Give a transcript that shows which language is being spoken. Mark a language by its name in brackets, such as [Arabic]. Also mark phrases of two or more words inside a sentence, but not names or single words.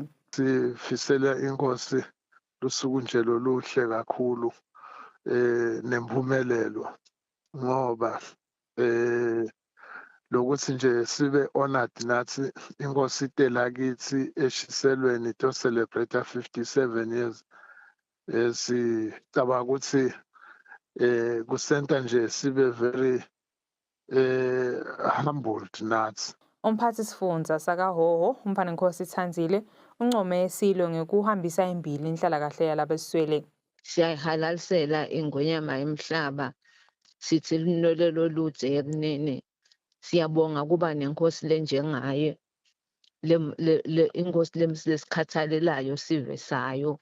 [Swati] Sifisela inkosi lusuku nje loluhle kakhulu nempumelelo ngoba lokuthi nje sibe honored nathi inkosi itela kithi eshiselweni [English] to celebrate 57 years [Swati] sicabanga ukuthi kusenta nje sibe [English] very humbled [Swati] nathi. Umphathi sifundza sakaHhohho umfana Nkosi Thanzile uncome esilo ngekuhambisa imbili inhlalakahle yalabeswele. Siyayihalalisela ingonyama emhlaba sithi linolelo ludze ekunene. Siyabonga kuba nenkosi lenjengaye inkosi lesikhathalelayo sive sayo.